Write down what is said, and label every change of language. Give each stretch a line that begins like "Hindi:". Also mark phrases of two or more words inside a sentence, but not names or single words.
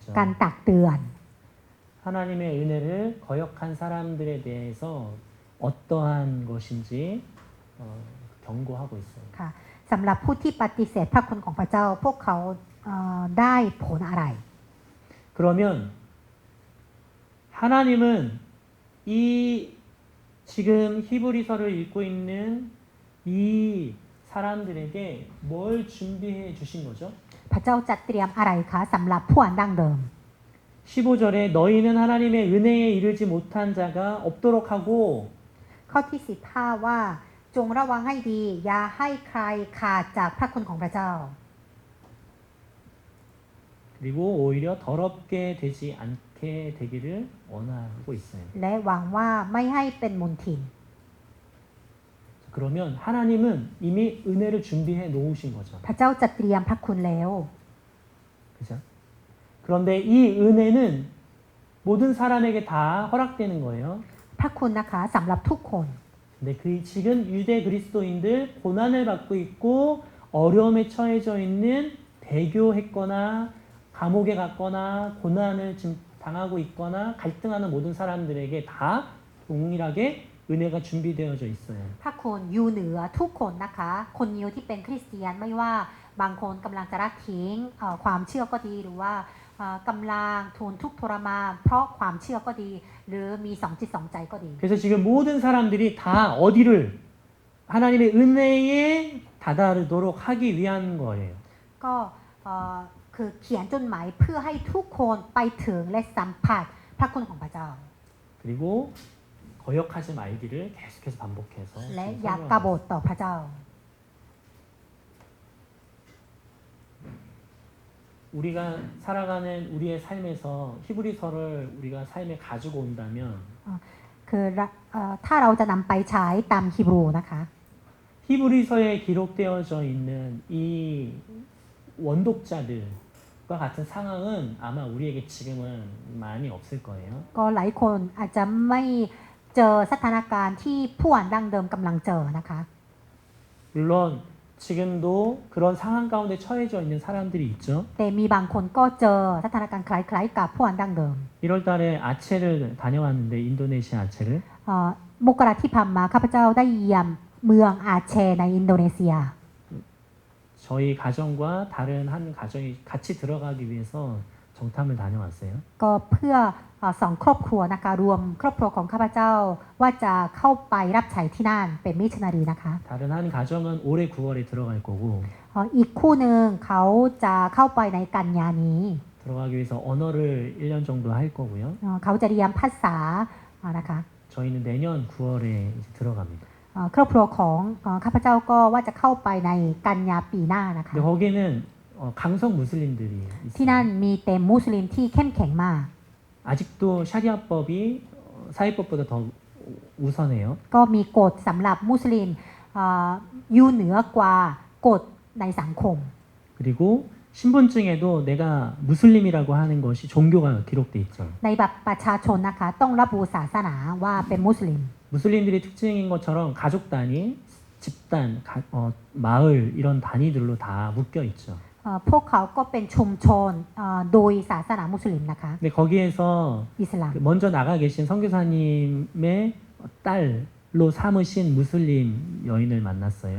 Thai: การตักเตือน
Korean: 하나님의 은혜를 거역한 사람들에 대해서 어떠한 것인지 경고하고 있어요.
Thai: ค่ะสำหรับผู้ที่ปฏิเสธพระคุณของพระเจ้า พวกเขาได้ผลอะไร
Korean: 그러면 하나님은 이 지금 히브리서를 읽고 있는 이 사람들에게 뭘 준비해 주신 거죠?
Thai: พระเจ้าจัดเตรียมอะไรคะสำหรับผู้อ่านดั้งเดิม
Korean: 15절에 너희는 하나님의 은혜에 이르지 못한 자가 없도록 하고
Thai: ข้อที่ 15 ว่าจงระวังให้ดี อย่าให้ใครขาดจากพระคุณของพระเจ้า
Korean: 그리고 오히려 더럽게 되지 않게 되기를 원하고 있어요.
Thai: และหวังว่าไม่ให้เป็นมลทิน
Korean: 그러면 하나님은 이미 은혜를 준비해 놓으신 거죠.
Thai: พระเจ้าจัดเตรียมพระคุณแล้ว
Korean: 그죠? 그런데 이 은혜는 모든 사람에게 다 허락되는 거예요.
Thai: พระคุณนะคะสำหรับทุกคน
Korean: 근데 그 지금 유대 그리스도인들 고난을 받고 있고 어려움에 처해져 있는 배교했거나 감옥에 갔거나 고난을 지금 당하고 있거나 갈등하는 모든 사람들에게 다 동일하게 은혜가 준비되어져 있어요.
Thai: พระคุณอยู่เหนือทุกคนนะคะ คนยิวที่เป็นคริสเตียนไม่ว่าบางคนกำลังจะละทิ้งความเชื่อก็ดีหรือว่ากำลังทนทุกข์ทรมานเพราะความเชื่อก็ดี หรือมีสองจิตสองใจก็ดี
Korean: 그래서 지금 모든 사람들이 다 어디를 하나님의 은혜에 다다르도록 하기 위한 거예요.
Thai: ก็คือเขียนจดหมายเพื่อให้ทุกคนไปถึงและสัมผัสพระคุณของพระเจ้า
Korean: 그리고 거역하지 말기를 계속해서 반복해서
Thai: และ
Korean: 지금
Thai: อย่าก
Korean: 설명하고
Thai: บฏต่อพระเจ้า
Korean: 우리가 살아가는 우리의 삶에서 히브리서를 우리가 삶에 가지고 온다면
Thai: คือถ้าเราจะนำไปใช้ตามฮีบรูนะคะ
Korean: 히브리서에 기록되어져 있는 이 원독자들과 같은 상황은 아마 우리에게 지금은 많이 없을 거예요.
Thai: ก็หลายคนอาจจะไม่เจอสถานการณ์ที่ผู้อ่านดั้งเดิมกำลังเจอนะคะ
Korean: 물론 지금도 그런 상황 가운데 처해져 있는 사람들이 있죠.
Thai: แต่มีบางคนก็เจอสถานการณ์คล้ายๆกับผู้อ่านดั้งเดิม
Korean: 1월 달에 아체를 다녀왔는데 인도네시아 아체를
Thai: มกราที่ผ่านมาข้าพเจ้าได้เยี่ยมเมืองอาเชในอินโดนีเซีย
Korean: 저희 가정과 다른 한 가정이 같이 들어가기 위해서 정탐을 다녀왔어요.
Thai: ก็เพื่อสองครอบครัวนะคะรวมครอบครัวของข้าพเจ้าว่าจะเข้าไปรับใช้ที่นั่นเป็นมิชชันนารีนะคะ
Korean: 다른 한 가정은 올해 9월에 들어갈 거고
Thai: อีกคู่หนึ่งเขาจะเข้าไปในกันยานี้
Korean: 들어가기 위해서 언어를 1년 정도 할 거고요.
Thai: เขาจะเรียนภาษานะคะ
Korean: 저희는 내년 9월에 이제 들어갑니다.
Thai: ครอบครัวของข้าพเจ้าก็ว่าจะเข้าไปในกันยาปีหน้านะคะ
Korean: 근데 거기는 강성 무슬림들이
Thai: ที่นั่น
Korean: 있어요.
Thai: มีเต็มมุสลิมที่เข้มแข็งมาก
Korean: 아직도 샤리아법이 사회법보다 더 우선해요.
Thai: ก็มีกฎสำหรับมุสลิมอยู่เหนือกว่ากฎในสังคม
Korean: 그리고 신분증에도 내가 무슬림이라고 하는 것이 종교가 기록돼 있죠.
Thai: ในบัตรประชาชนนะคะต้องระบุศาสนาว่าเป็นมุสลิม
Korean: 무슬림들이 특징인 것처럼 가족 단위, 집단, 마을 이런 단위들로 다 묶여 있죠.
Thai: พวกเขาก็เป็นชุมชนโดยศาสนามุสลิมนะคะ
Korean: 근데 거기에서
Thai: อิสลาม
Korean: 먼저 나가 계신 선교사님의 딸로 삼으신 무슬림 여인을 만났어요.